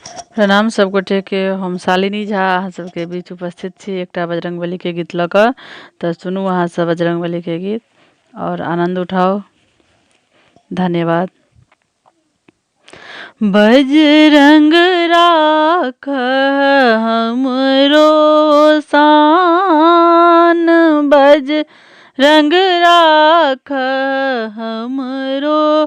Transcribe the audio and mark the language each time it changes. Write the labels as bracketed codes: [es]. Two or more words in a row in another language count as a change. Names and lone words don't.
[mai] प्रणाम सबगोटे के। हम शालिनी झा अहाँ सबके बीच उपस्थित छी एकटा बजरंगबली के गीत लऽ कऽ। तऽ सुनू अहाँ सब बजरंगबली के गीत और आनंद उठाओ। धन्यवाद। बजरंग राख हमरो शान, बजरंग राख हमरो